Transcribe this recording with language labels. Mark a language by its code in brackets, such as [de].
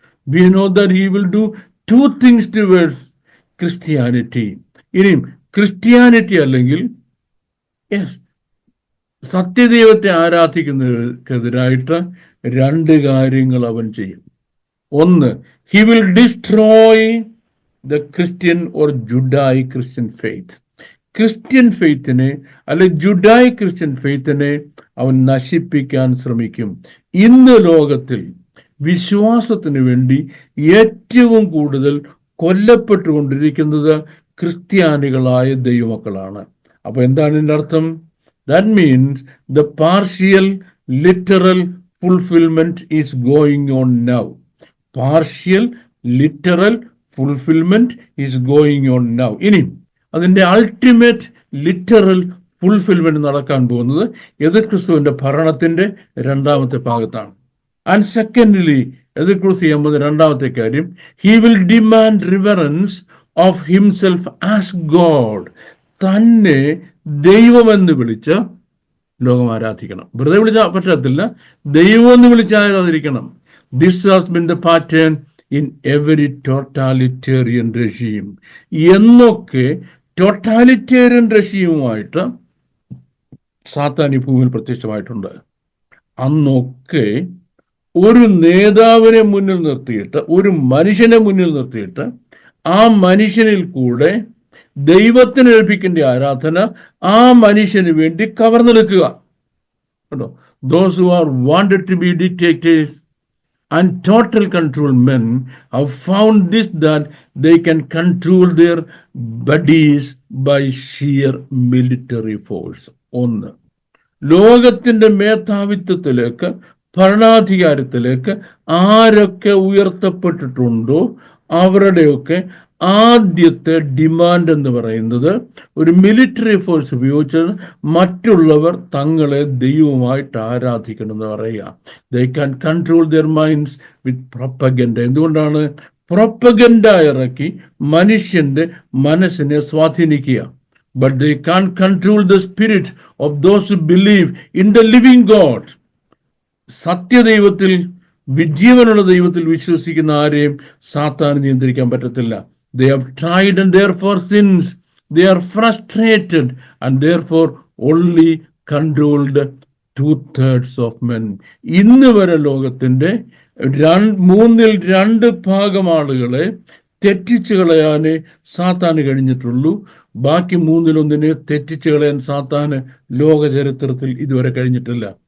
[en] We know that he will do two things towards Christianity. [ml] ഇനിയും Christianity അല്ലെങ്കിൽ സത്യദൈവത്തെ ആരാധിക്കുന്നതിനെതിരായിട്ട് രണ്ട് കാര്യങ്ങൾ അവൻ ചെയ്യും. [en] ഒന്ന്, he will destroy the Christian or Judaic Christian faith. [ml] Christian ഫെയ്ത്തിനെ അല്ലെങ്കിൽ ജുഡായി ക്രിസ്ത്യൻ ഫെയ്ത്തിനെ അവൻ നശിപ്പിക്കാൻ ശ്രമിക്കും. ഇന്ന് ലോകത്തിൽ വിശ്വാസത്തിന് വേണ്ടി ഏറ്റവും കൂടുതൽ കൊല്ലപ്പെട്ടുകൊണ്ടിരിക്കുന്നത് ക്രിസ്ത്യാനികളായ ദൈവമക്കളാണ്. അപ്പൊ എന്താണ് ഇതിൻ്റെ അർത്ഥം? [en] That means the partial literal fulfillment is going on now. Partial literal fulfillment is going on now. [ml] ഇനി അതിൻ്റെ [en] ultimate literal fulfilment [ml] നടക്കാൻ പോകുന്നത് എതിർ ക്രിസ്തുവിന്റെ ഭരണത്തിന്റെ രണ്ടാമത്തെ ഭാഗത്താണ്. [en] and secondly, [ml] എതിർ ക്രിസ്തു ചെയ്യുമ്പോൾ രണ്ടാമത്തെ കാര്യം, [en] He will demand reverence of himself as God. [ml] തന്നെ ദൈവമെന്ന് വിളിച്ച് ലോകം ആരാധിക്കണം. വെറുതെ വിളിച്ചാൽ പറ്റത്തില്ല, ദൈവമെന്ന് വിളിച്ച് ആരാധിക്കണം. [en] This has been the pattern in every totalitarian regime. [ml] എന്നൊക്കെ ടോട്ടാലിറ്റേറിയൻ റെഷീമുമായിട്ട് സാത്താൻ ഈ ഭൂമിയിൽ പ്രത്യക്ഷമായിട്ടുണ്ട്. അന്നൊക്കെ ഒരു നേതാവിനെ മുന്നിൽ നിർത്തിയിട്ട്, ഒരു മനുഷ്യനെ മുന്നിൽ നിർത്തിയിട്ട് ആ മനുഷ്യനിൽ കൂടെ ദൈവത്തിന് ലഭിക്കേണ്ട ആരാധന ആ മനുഷ്യന് വേണ്ടി കവർന്നെടുക്കുക. [en] കേട്ടോ, those who are wanted to be dictators and total control men have found this, that they can control their bodies by sheer military force. [ml] ഒന്ന്, ലോകത്തിന്റെ മേധാവിത്വത്തിലേക്ക്, ഭരണാധികാരത്തിലേക്ക് ആരൊക്കെ ഉയർത്തപ്പെട്ടിട്ടുണ്ടോ അവരുടെയൊക്കെ ആദ്യത്തെ ഡിമാൻഡ് എന്ന് പറയുന്നത് ഒരു മിലിറ്ററി ഫോഴ്സ് ഉപയോഗിച്ച് മറ്റുള്ളവർ തങ്ങളെ ദൈവമായിട്ട് ആരാധിക്കണം എന്ന് പറയുക. [en] They can control their minds with propaganda. [ml] എന്തുകൊണ്ടാണ്? പ്രൊപ്പഗൻഡ ഇറക്കി മനുഷ്യന്റെ മനസ്സിനെ സ്വാധീനിക്കുക. [en] But they can control the spirit of those who believe in the living God. [ml] സത്യദൈവത്തിൽ, വിജീവനുള്ള ദൈവത്തിൽ വിശ്വസിക്കുന്ന ആരെയും സാത്താൻ നിയന്ത്രിക്കാൻ പറ്റത്തില്ല. [en] They have tried and therefore since they are frustrated and therefore only controlled 2/3 of men. [ml] ഇന്ന് വരെ ലോകത്തിന്റെ 2/3 ആളുകളെ തെറ്റിച്ചു കളയാനേ സാത്താന് കഴിഞ്ഞിട്ടുള്ളൂ. ബാക്കി 1/3 തെറ്റിച്ചു കളയാൻ സാത്താന് ലോക ചരിത്രത്തിൽ ഇതുവരെ കഴിഞ്ഞിട്ടില്ല.